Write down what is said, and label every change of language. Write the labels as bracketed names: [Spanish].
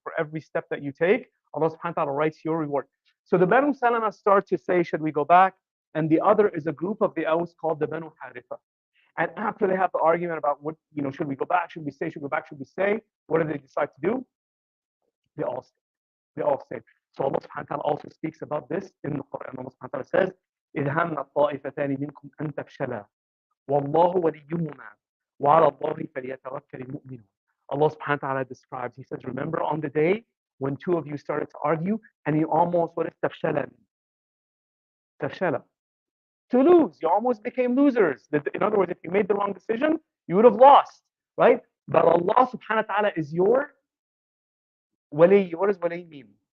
[English] For every step that you take, Allah subhanahu wa ta'ala writes your reward. So the Banu Salama start to say, should we go back? And the other is a group of the Aus called the Banu Haritha. And after they have the argument about what, should we go back? Should we stay? Should we go back? Should we stay? What do they decide to do? They all stay. So Allah subhanahu wa ta'ala also speaks about this in the Quran. Allah subhanahu wa ta'ala says, [Arabic] إِذْ هَمَّ الطَّائِفَتَانِ مِنْكُمْ أَن تَفْشَلَا وَاللَّهُ وَلِيُّهُمَا وَعَلَى اللَّهِ فَلْيَتَوَكَّلِ الْمُؤْمِنُونَ. [English] Allah subhanahu wa ta'ala describes, He says, remember on the day when two of you started to argue and you almost, what is tafshala? Tafshala. To lose. You almost became losers. In other words, if you made the wrong decision, you would have lost, right? But Allah subhanahu wa ta'ala is your wali. What does wali mean?